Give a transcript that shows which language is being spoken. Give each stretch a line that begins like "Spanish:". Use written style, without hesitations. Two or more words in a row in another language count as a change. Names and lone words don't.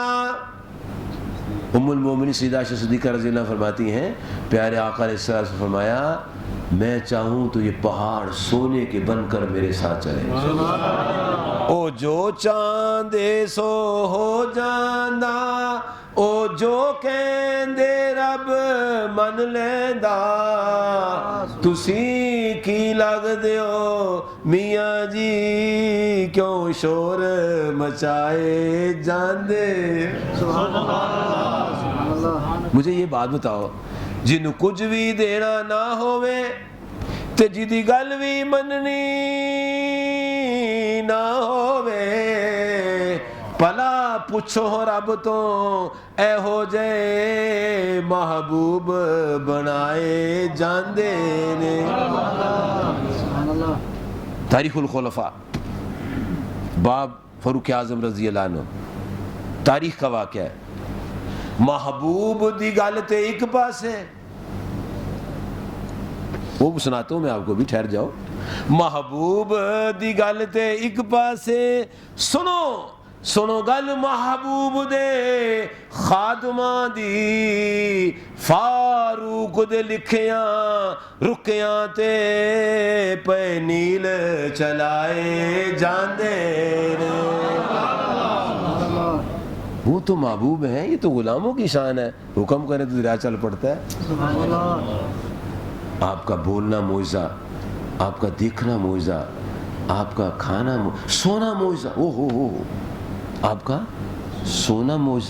Urdu: ام المومنین سیدہ عائشہ صدیقہ رضی اللہ فرماتی ہیں پیارے آقا علیہ السلام سے فرمایا میں چاہوں تو یہ پہاڑ سونے کے بن کر میرے ساتھ چلے،
Punjabi: او جو چاندے سو ہو جاندہ، او جو کہندے رب من لیندا، تسی کی لگ دیو میاں جی کیوں شور مچائے جاندے۔
Urdu: مجھے یہ بات بتاؤ،
Punjabi: جنوں کچھ بھی دینا نہ ہوئے تے جدی گل بھی مننی نہ ہووے پلا پوچھو رب تو اے ہو جائے محبوب بنائے جاندے نے.
Urdu: تاریخ الخلفاء باب فاروق اعظم رضی اللہ عنہ, تاریخ کا واقعہ ہے.
Punjabi: محبوب دی گل تے ایک پاسے,
Urdu: وہ سناتا ہوں میں آپ کو بھی, ٹھہر جاؤ.
Punjabi: محبوب دی گل تے ایک پاسے, سنو سنو گل محبوب دے خادماں دی, فاروق دے لکھیاں رکیاں تے پے نیل چلائے جاندے نے.
Urdu: وہ تو محبوب ہیں, یہ تو غلاموں کی شان ہے, حکم کرے تو دریا چل پڑتا ہے. آپ کا بولنا معجزہ, آپ کا دیکھنا معجزہ, آپ کا کھانا سونا معجزہ, او ہو آپ کا سونا معجزہ.